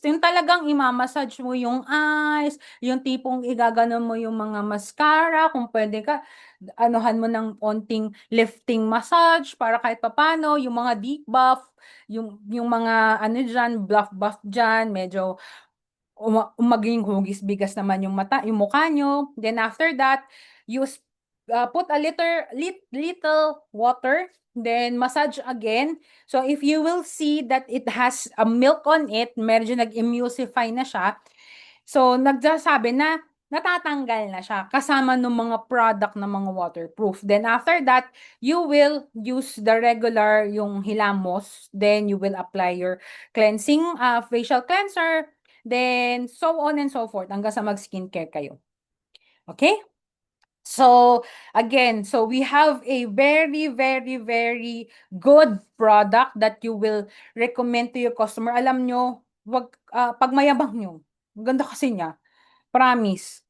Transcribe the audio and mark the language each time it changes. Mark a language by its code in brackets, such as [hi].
[tl] Yung talagang imamassage mo yung eyes, yung tipong igaganon mo yung mga mascara, kung pwede ka, anuhan mo ng onting lifting massage para kahit papano, yung mga deep buff, yung mga ano dyan, bluff buff dyan, medyo maging hugis bigas naman yung mukha nyo. [en] Then after that, you put a little water, then massage again. So if you will see that it has a milk on it, [tl] medyo nag-emulsify na siya. So nagsasabi na natatanggal na siya kasama ng mga product na mga waterproof. [en] Then after that, you will use the regular yung hilamos. Then you will apply your cleansing facial cleanser. Then so on and so forth [tl] hanggang sa mag-skincare kayo. [en] Okay? So, again, so we have a very, very, very good product that you will recommend to your customer. [tl] Alam nyo, pag mayabang nyo, ganda kasi niya. [en] Promise.